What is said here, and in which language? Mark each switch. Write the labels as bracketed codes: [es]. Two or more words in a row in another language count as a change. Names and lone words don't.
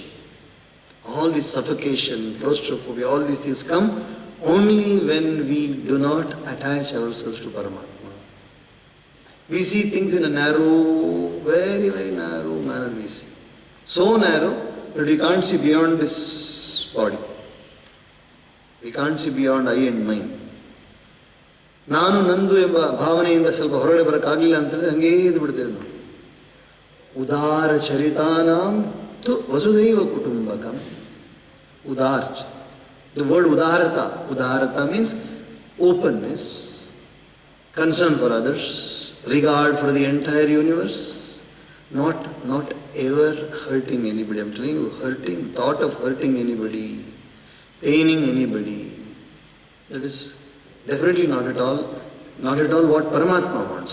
[en] All this suffocation, claustrophobia, all these things come only when we do not attach ourselves to Paramatma. We see things in a narrow, very, very narrow manner we see. So narrow that we can't see beyond this body. We can't see beyond I and mine. [kn] ನಾನು ನಂದು ಎಂಬ ಭಾವನೆಯಿಂದ ಸ್ವಲ್ಪ ಹೊರಗಡೆ ಬರೋಕ್ಕಾಗಲಿಲ್ಲ ಅಂತ ಹೇಳಿದ್ರೆ ಹಂಗೇ ಇದು ಬಿಡ್ತೇವೆ ನಾವು. [sa] Udara charitanam tu vasudhaiva kutumbakam. [en] Udar. The word udarata. Udarata means openness, concern for others, regard for the entire universe, not ever hurting anybody. I'm telling you, thought of hurting anybody, paining anybody, that is definitely not at all what Paramatma wants.